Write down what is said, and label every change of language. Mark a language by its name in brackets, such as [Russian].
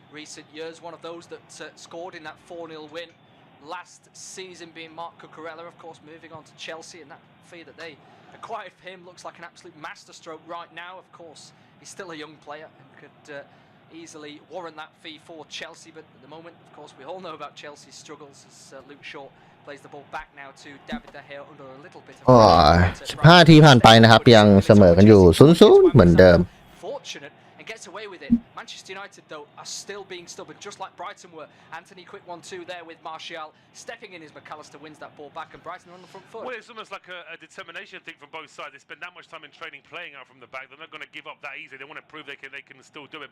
[English] Recent years, one of those that scored in that 4-0 win last season, being Marc Cucurella, of course, moving on to Chelsea, and that fee that they acquired for him looks like an absolute masterstroke right now. Of course, he's still a young player and could easily warrant that fee for Chelsea, but at the moment, of course, we all know about Chelsea's struggles as Luke Shaw plays the ball back now to David De Gea under a little bit of [Thai] 15 นาทีผ่านไปนะครับยังเสมอกันอยู่ 0-0 เหมือนเดิม [English] Fortunate and gets away with it. Manchester United, though, are still being stubborn, just like Brighton were. Anthony, quick 1-2 there with Martial. Stepping in as McAllister wins that ball back, and Brighton are on the front foot. Well, it's almost like a determination thing from both sides. They spend that much time in training playing out from the back. They're not going to give up that easy. They want to prove they can still do it.